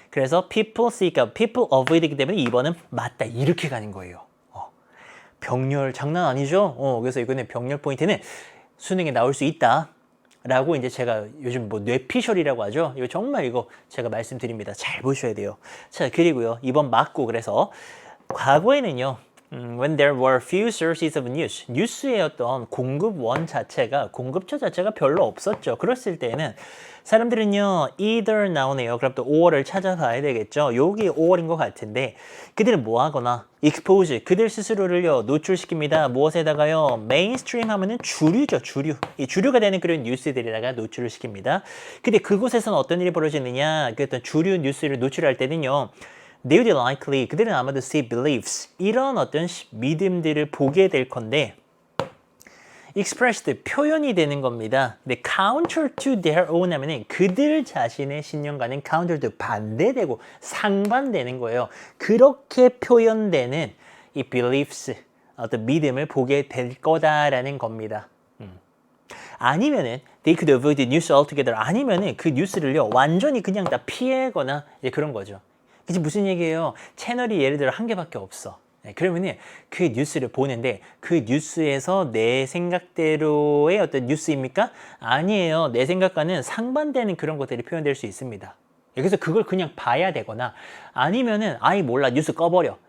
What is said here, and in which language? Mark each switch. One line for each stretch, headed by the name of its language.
Korean: 그래서
English: people seek out, people avoid
Korean: 이기 때문에 2번은 맞다. 이렇게 가는 거예요. 병렬 장난 아니죠? 그래서 이거는 병렬 포인트는 수능에 나올 수 있다. 라고 이제 제가 요즘 뭐 뇌피셜이라고 하죠. 이거 정말 이거 제가 말씀드립니다. 잘 보셔야 돼요. 자, 그리고요. 이번 맞고 그래서 과거에는요.
English: When there were few sources of news,
Korean: 뉴스의 어떤 공급처 자체가 별로 없었죠. 그랬을 때는 사람들은요, either 나오네요. 그럼 또 or를 찾아봐야 되겠죠. 여기 or인 것 같은데, 그들은 뭐 하거나, expose, 그들 스스로를요, 노출시킵니다. 무엇에다가요? mainstream 하면은 주류죠, 주류. 이 주류가 되는 그런 뉴스들에다가 노출을 시킵니다. 근데 그곳에서는 어떤 일이 벌어지느냐, 그 어떤 주류 뉴스를 노출할 때는요,
English: they would likely,
Korean: 그들은 아마도
English: see beliefs,
Korean: 이런 어떤 믿음들을 보게 될 건데, expressed, 표현이 되는 겁니다. 근데
English: counter to their own
Korean: 하면은 그들 자신의 신념과는 counter to 반대되고 상반되는 거예요. 그렇게 표현되는 이 beliefs, 어떤 믿음을 보게 될 거다라는 겁니다. 아니면은
English: they could avoid the news altogether.
Korean: 아니면은 그 뉴스를요 완전히 그냥 다 피하거나 이제 그런 거죠. 그게 무슨 얘기예요? 채널이 예를 들어 한 개밖에 없어. 그러면은 그 뉴스를 보는데 그 뉴스에서 내 생각대로의 어떤 뉴스입니까? 아니에요. 내 생각과는 상반되는 그런 것들이 표현될 수 있습니다. 그래서 그걸 그냥 봐야 되거나 아니면은 아이 몰라 뉴스 꺼버려.